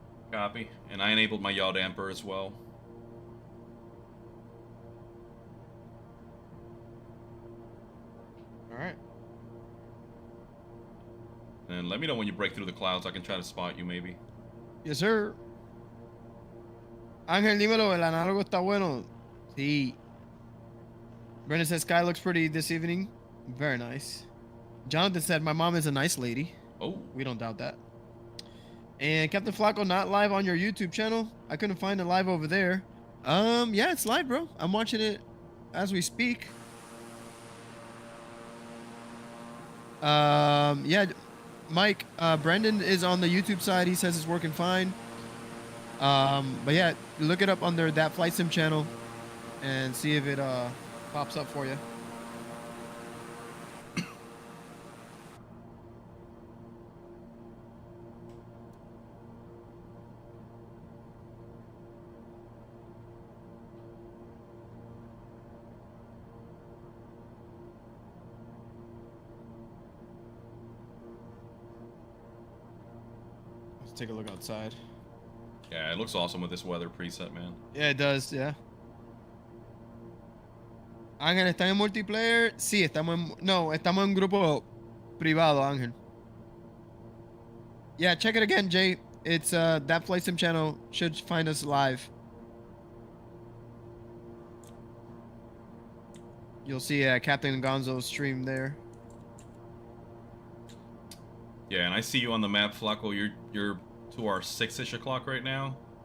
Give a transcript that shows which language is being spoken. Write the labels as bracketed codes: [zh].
[en] Copy. And I enabled my yaw damper as well. All right. And let me know when you break through the clouds. I can try to spot you, maybe. Yes, sir. [es] Ángel, dímelo, el análogo está bueno. Sí. [en] Brendan says sky looks pretty this evening. Very nice. Jonathan said my mom is a nice lady. Oh. We don't doubt that. And Captain Flacco not live on your YouTube channel. I couldn't find it live over there. Yeah, it's live, bro. I'm watching it as we speak. Yeah, Mike, Brendan is on the YouTube side. He says it's working fine. But yeah, look it up under that Flight Sim channel and see if it pops up for you. Let's take a look outside. Yeah, it looks awesome with this weather preset, man. Yeah, it does, yeah. [es] Ángel, ¿están en multiplayer? Sí, estamos en grupo privado, Ángel. [en] Yeah, check it again, Jay. It's that Flight Sim channel should find us live. You'll see Captain Gonzo's stream there. Yeah, and I see you on the map, Flacco. You're to our 6-ish o'clock right now.